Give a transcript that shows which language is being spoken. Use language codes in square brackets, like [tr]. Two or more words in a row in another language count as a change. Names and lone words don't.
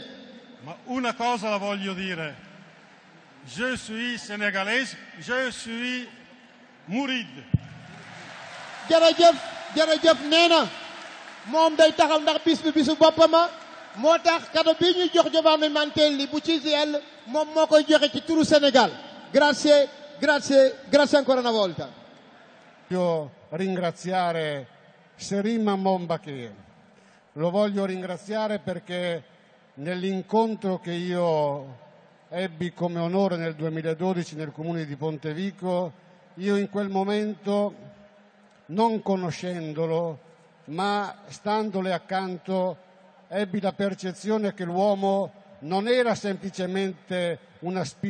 [it] Ma una cosa la voglio dire. [fr] Je suis sénégalais, je suis mouride. [wo] jërëjëf nee na moom day taxaw ndax bis bi bisu boppama moo tax cadeau bi ñuy jox Giovanni Mantelli bu CGIL moom moo koy joxe ci turu Sénégal. [it] grazie ancora una volta. Voglio ringraziare Serim Mombakir. Lo voglio ringraziare perché nell'incontro che io ebbi come onore nel 2012 nel comune di Pontevico, io in quel momento, non conoscendolo, ma standole accanto, ebbi la percezione che l'uomo non era semplicemente una